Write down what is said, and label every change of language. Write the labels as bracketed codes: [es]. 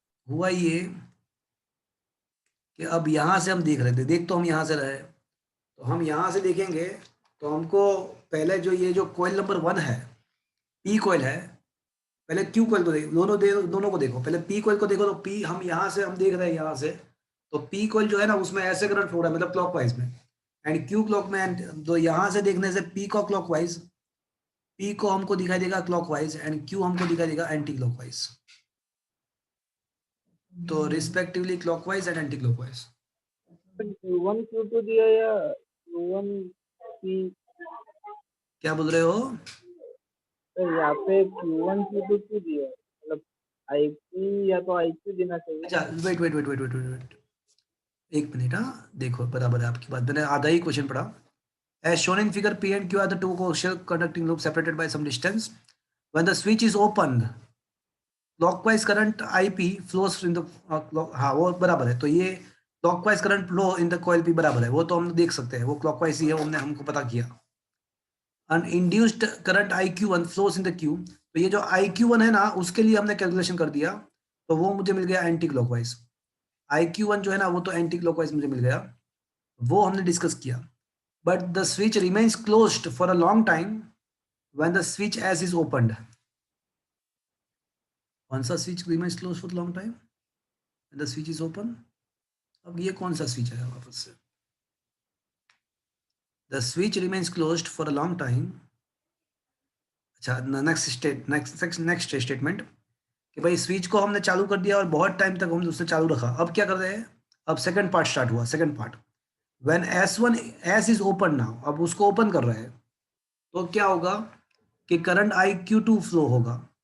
[hi] हुआ ये कि अब यहां से हम देख रहे थे, देख तो हम यहां से रहे, तो हम यहां से देखेंगे तो हमको पहले जो ये जो कॉइल नंबर 1 है, पी कॉइल है, पहले क्यू कॉइल को देखो, दोनों को देखो, पहले पी कॉइल को देखो। तो पी हम यहाँ से हम देख रहे हैं यहाँ से, तो पी कॉइल जो है ना उसमें ऐसे करंट फ्लो रहा है, मतलब क्लॉकवाइज में, एंड क्यू क्लॉक में। एंड तो यहाँ से देखने से पी को क्लॉकवाइज, पी को हमको दिखाई देगा क्लॉकवाइज एंड क्यू हमको दिखाई देगा एंटी क्लॉकवाइज। तो respectively clockwise and anti clockwise. Q1 Q2 दिया या Q1 P? क्या बोल रहे हो? तो यहाँ पे Q1 Q2 क्यों दिया है? मतलब IP या तो IQ देना चाहिए अच्छा, ना। Wait wait wait wait wait wait, एक मिनट। हाँ देखो, बराबर है आपकी बात, मैंने आधा ही क्वेश्चन पढ़ा। [en] As shown in figure, P and Q are the two coaxial conducting loops separated by some distance. When the switch is opened, clockwise current IP flows in the [hi] हाँ वो बराबर है। तो ये [en] clockwise current flow in the coil P [hi] बराबर है, वो तो हम देख सकते हैं, वो clockwise ही है, वो हमने हमको पता किया। [en] Uninduced current IQ1 flows in the Q, [hi] तो ये जो IQ1 है ना उसके लिए हमने कैलकुलेशन कर दिया, तो वो मुझे मिल गया एंटी क्लॉकवाइज। IQ1 जो है ना वो तो एंटी क्लॉकवाइज मुझे मिल गया, वो हमने डिस्कस किया। [en] But the switch remains closed for a long time when the switch as is opened. [hi] कौन सा [en] switch remains closed for a long time when the switch is open? [hi] अब ये कौन सा switch है वापस से? [en] The switch remains closed for a long time. [hi] अच्छा, नेक्स्ट स्टेटमेंट कि भाई स्विच को हमने चालू कर दिया और बहुत टाइम तक हमने उसे चालू रखा। अब क्या कर रहे हैं? अब सेकंड पार्ट स्टार्ट हुआ। Second part, [en] when S1 S is open now, [hi] अब उसको ओपन कर रहे हैं, तो क्या होगा कि करंट IQ2 फ्लो होगा।